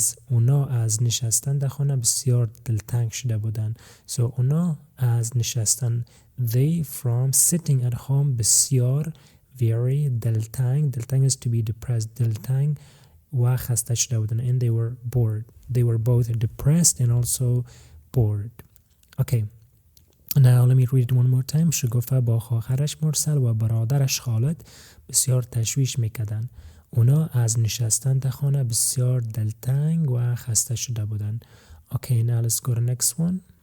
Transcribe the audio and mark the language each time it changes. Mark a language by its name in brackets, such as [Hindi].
[Persian] اونا از نشستن در خانه بسیار دلتنگ شده بودن. [English] So [Persian] اونا از نشستن, [English] they from sitting at home, بسیار, very, دلتنگ is to be depressed, [Persian] دلتنگ و خسته شده بودن, [English] and they were bored. They were both depressed and also bored. Okay, now let me read it one more time. [Persian] شگفته با خواهرش مرسل و برادرش خالد بسیار تشویش میکردن. اونا از نشستن در خانه بسیار دلتنگ و خسته شده بودن. [English] Okay, now let's go to the next one.